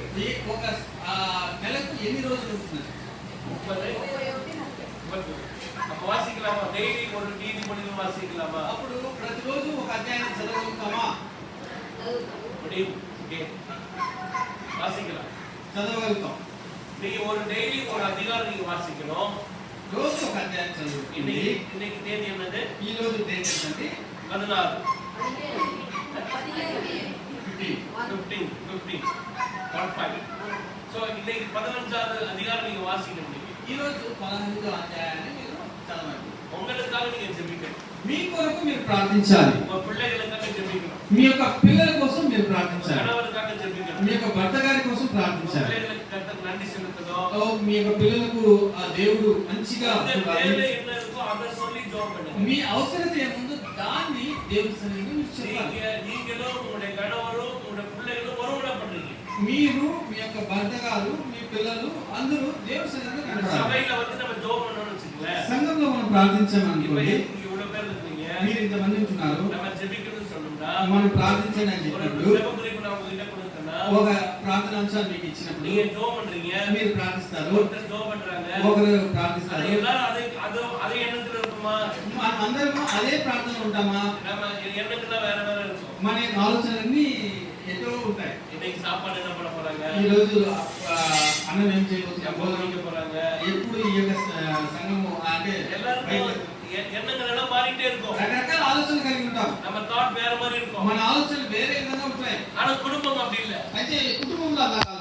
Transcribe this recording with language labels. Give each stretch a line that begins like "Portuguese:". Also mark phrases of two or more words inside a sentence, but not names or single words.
Telugu: ఈ ఒక నెలకు ఎన్ని రోజులు ఉంటున్నది? 30.
Tamil: அப்ப வாசிக்கலாமா? டெய்லி ஒரு நீதிமொழிகள் வாசிக்கலாமா?
Telugu: అప్పుడు ప్రతిరోజు ఒక అధ్యాయం చదవగలుగుతామా?
Tamil: முடியும். ஓகே, வாசிக்கலாம்.
Telugu: చదవగలుగుతాం.
Tamil: நீங்க ஒரு டெய்லி ஒரு அதிகாரம் நீங்க வாசிக்கணும்.
Telugu: రోజు ఒక అధ్యాయం చదువుతుంది.
Tamil: இன்னைக்கு தேதி என்னது?
Telugu: ఈ రోజు డేట్ ఏంటండి? 16. 15. 15.
Tamil: సో இன்னைக்கு 15வது அதிகாரம் நீங்க வாசிக்க முடியும்.
Telugu: ఈ రోజు 15వ అధ్యాయాన్ని మీరు చదవండి.
Tamil: உங்களுக்காக நீங்க ஜெபிக்கணும்,
Telugu: మీ కొరకు మీరు ప్రార్థించాలి,
Tamil: உங்க பிள்ளைகளுக்காக ஜெபிக்கணும்,
Telugu: మీ యొక్క పిల్లల కోసం మీరు ప్రార్థించాలి,
Tamil: கணவருக்காக ஜெபிக்கணும்,
Telugu: మీ యొక్క భర్త గారి కోసం ప్రార్థించాలి,
Tamil: பிள்ளைகளுக்கு கர்த்தர் நன்றி செலுத்தணும்.
Telugu: మీ యొక్క పిల్లలకు ఆ దేవుడు మంచిగా చూడాలి.
Tamil: தேவை என்ன இருக்கோ அதை சொல்லி ஜெபம் பண்ணுங்க.
Telugu: మీ అవసరత ఏముందో దాన్ని దేవుడి సన్నిధిలో మీరు చెప్పాలి.
Tamil: நீங்களும் உங்களுடைய கணவரும் உங்களுடைய பிள்ளைகளும் ஒருமுறை பண்றீங்க.
Telugu: మీరు, మీ యొక్క భర్త గారు, మీ పిల్లలు అందరూ దేవుడి సన్నిధిలో కనపడాలి.
Tamil: சபையில வந்து நம்ம ஜெபம் பண்ணணும்னு வச்சுக்கோங்களேன்.
Telugu: సంఘంలో మనం ప్రార్థించామనుకోండి,
Tamil: இப்ப இவ்வளவு பேர் இருக்கீங்க,
Telugu: మీరు ఇంతమంది ఉంటున్నారు,
Tamil: நம்ம ஜெபிக்கணும்னு சொன்னோம்னா
Telugu: మనం ప్రార్థించండి అని
Tamil: ஒரு
Telugu: చెప్పినప్పుడు,
Tamil: ஜெப குறிப்பு நான் உங்ககிட்ட கொடுத்தேன்னா
Telugu: ఒక ప్రార్థన అంశాలు మీకు ఇచ్చినప్పుడు
Tamil: நீங்க ஜெபம் பண்றீங்க,
Telugu: మీరు ప్రార్థిస్తారు,
Tamil: ஒருத்தர் ஜெபம் பண்றாங்க,
Telugu: ఒకరు
Tamil: அது
Telugu: ప్రార్థిస్తారు.
Tamil: எல்லாரும் அதே எண்ணத்துல இருக்குமா?
Telugu: మనం అందరం అదే ప్రార్థన ఉంటామా?
Tamil: நம்ம எண்ணங்கள்லாம் வேற வேற இருக்கும்.
Telugu: మన యొక్క ఆలోచనలన్నీ ఎటో ఉంటాయి.
Tamil: இன்னைக்கு சாப்பாடு என்ன பண்ண போறாங்க,
Telugu: ఈ రోజు అన్నం ఏం చేయబోతున్నాం,
Tamil: போதிக்க போறாங்க,
Telugu: ఎప్పుడు ఈ యొక్క సంఘము అంటే
Tamil: எல்லாருக்கும் எண்ணங்கள் எல்லாம் மாறிட்டே இருக்கும்.
Telugu: రకరకాల ఆలోచనలు కలిగి ఉంటాం.
Tamil: நம்ம థాట్ வேற மாதிரி இருக்கும்.
Telugu: మన ఆలోచనలు వేరే విధంగా ఉంటాయి.
Tamil: ஆனா குடும்பம் அப்படி இல்ல.
Telugu: అయితే కుటుంబంలో అలా కాదు.